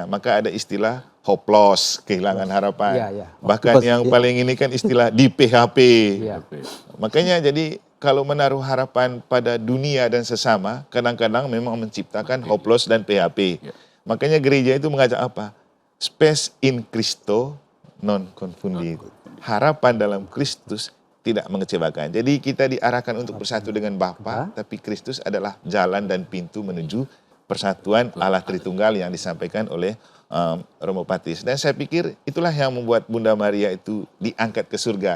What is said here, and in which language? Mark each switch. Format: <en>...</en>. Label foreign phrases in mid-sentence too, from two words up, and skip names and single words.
<id>Maka ada istilah hopeless, kehilangan harapan. Bahkan yang paling ini kan istilah di PHP. Makanya jadi kalau menaruh harapan pada dunia dan sesama, kadang-kadang memang menciptakan hopeless dan PHP. Makanya gereja itu mengajak apa?</id> <la>Spes in Christo non confundit.</la> <id>Harapan dalam Kristus tidak mengecewakan. Jadi kita diarahkan untuk bersatu dengan Bapa, tapi Kristus adalah jalan dan pintu menuju persatuan Allah Tritunggal yang disampaikan oleh Romo Patris. Dan saya pikir itulah yang membuat Bunda Maria itu diangkat ke surga.</id>